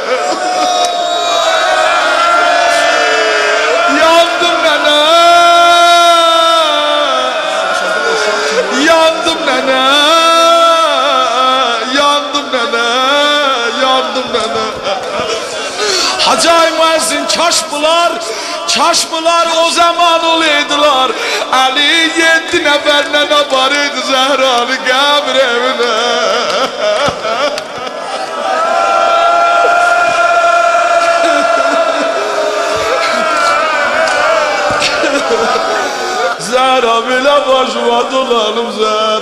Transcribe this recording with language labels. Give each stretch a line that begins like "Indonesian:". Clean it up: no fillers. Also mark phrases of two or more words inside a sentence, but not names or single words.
Azerbaijani: Yandım nənə, yandım nənə, yandım nənə, yandım nənə. Hacay müezzin kaş bunlar o zaman olaydılar.
Turkish: Ali 7 neferle varıydı Zehra'nın kabir evine. Zehra bile başıma dolanım Zehra.